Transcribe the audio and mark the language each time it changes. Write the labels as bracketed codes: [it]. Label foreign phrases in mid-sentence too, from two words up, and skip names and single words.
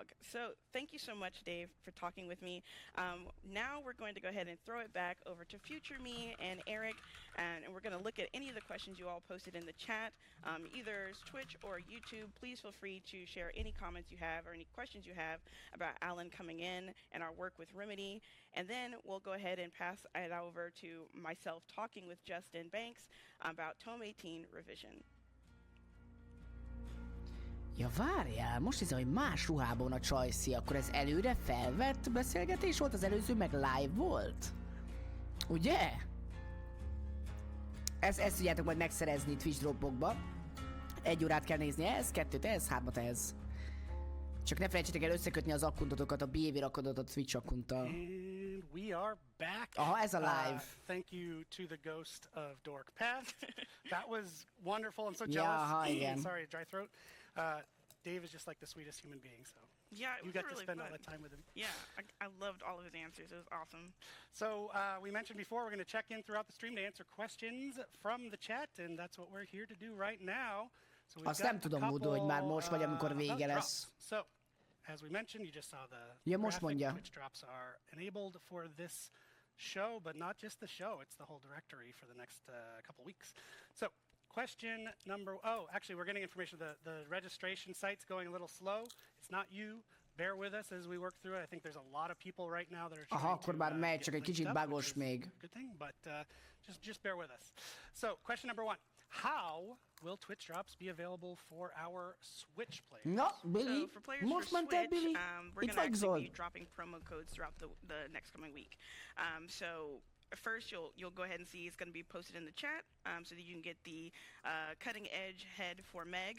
[en] So thank you so much, Dave, for talking with me. Now we're going to go ahead and throw it back over to future me and Eric, and we're going to look at any of the questions you all posted in the chat, either Twitch or YouTube. Please feel free to share any comments you have or any questions you have about Alan coming in and our work with Remedy. And then we'll go ahead and pass it over to myself talking with Justin Banks about Tome 18 revision. [hu] Ja, várjál, most hiszem, hogy más ruhában a Csajci, akkor ez előre felvett beszélgetés volt, az előző meg live volt? Ugye? Ezt tudjátok majd megszerezni Twitch Droppokba. 1 órát kell nézni ehhez, 2-t ehhez, 3-at ehhez. Csak ne felejtsétek el összekötni az akkuntotokat, a BV akkuntot a Twitch akkunttal. [en] And we are back. [hu] Aha, ez a live. [en] Thank you to the ghost of Dork Path. That was wonderful. I'm so jealous. Yeah, sorry, dry throat. Dave is just like the sweetest human being, so yeah, you got really to spend fun. all that time with him. Yeah, I loved all of his answers. It was awesome. So we mentioned before we're going to check in throughout the stream to answer questions from the chat, and that's what we're here to do right now. So we've [hu] Azt nem tudom, Mudo, hogy már most vagy, amikor vége lesz. [en] So, as we mentioned, you just saw the Twitch drops are enabled for this show, but not just the show, it's the whole directory for the next couple weeks. So, question number, actually we're getting information, the registration site's going a little slow. It's not you. Bear with us as we work through it. I think there's a lot of people right now that are trying [hu] akkor már megy, csak egy kicsit bugos még. [en] Good thing, but just bear with us. So, question number 1. How will Twitch drops be available for our Switch players? No, Billy, so for players most for Switch, Billy, we're going to actually be dropping promo codes throughout the next coming week. So first, you'll go ahead and see it's going to be posted in the chat, so that you can get the cutting edge head for Meg.